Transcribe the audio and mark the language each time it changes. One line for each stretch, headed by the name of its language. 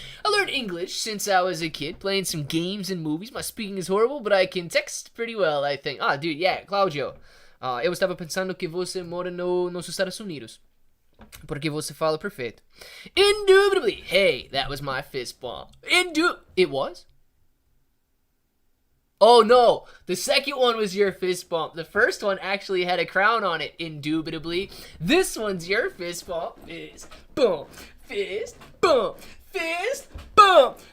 English: I learned English since I was a kid, playing some games and movies. My speaking is horrible, but I can text pretty well, I think. Ah, dude, yeah, Claudio.
Portuguese: Eu estava pensando que você mora nos Estados Unidos. Porque você fala perfeito.
English: Indubitably. Hey, that was my fist bump. It was? Oh, no. The second one was your fist bump. The first one actually had a crown on it, indubitably. This one's your fist bump. Fist bump. Fist bump. Fist bump.